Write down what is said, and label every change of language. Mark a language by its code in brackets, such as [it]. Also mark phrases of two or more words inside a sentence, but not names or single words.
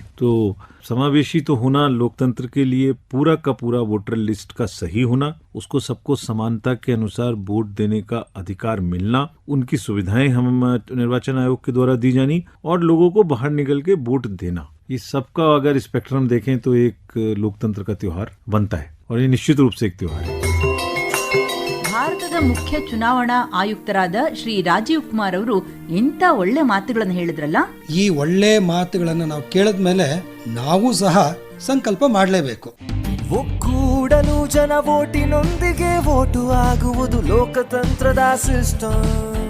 [hi] तो समावेशी तो होना लोकतंत्र के लिए पूरा का पूरा वोटर लिस्ट का सही होना, उसको सबको समानता के अनुसार वोट देने का अधिकार मिलना, उनकी सुविधाएं हम निर्वाचन आयोग के द्वारा दी जानी और लोगों को बाहर निकल के वोट देना, ये सबका अगर स्पेक्ट्रम देखें तो एक लोकतंत्र का त्योहार बनता है और ये निश्चित रूप से एक त्योहार है. [kn] ಭಾರತದ ಮುಖ್ಯ ಚುನಾವಣಾ ಆಯುಕ್ತರಾದ ಶ್ರೀ ರಾಜೀವ್ ಕುಮಾರ್ ಅವರು ಎಂತ ಒಳ್ಳೆ ಮಾತುಗಳನ್ನು ಹೇಳಿದ್ರಲ್ಲ. ಈ ಒಳ್ಳೆ ಮಾತುಗಳನ್ನ ನಾವು ಕೇಳಿದ್ಮೇಲೆ ನಾವು ಸಹ ಸಂಕಲ್ಪ ಮಾಡಲೇಬೇಕು. ಒಕ್ಕೂಡಲು ಜನ ವೋಟಿನೊಂದಿಗೆ ವೋಟು ಆಗುವುದು ಲೋಕತಂತ್ರದ ಸಿಸ್ಟಮ್.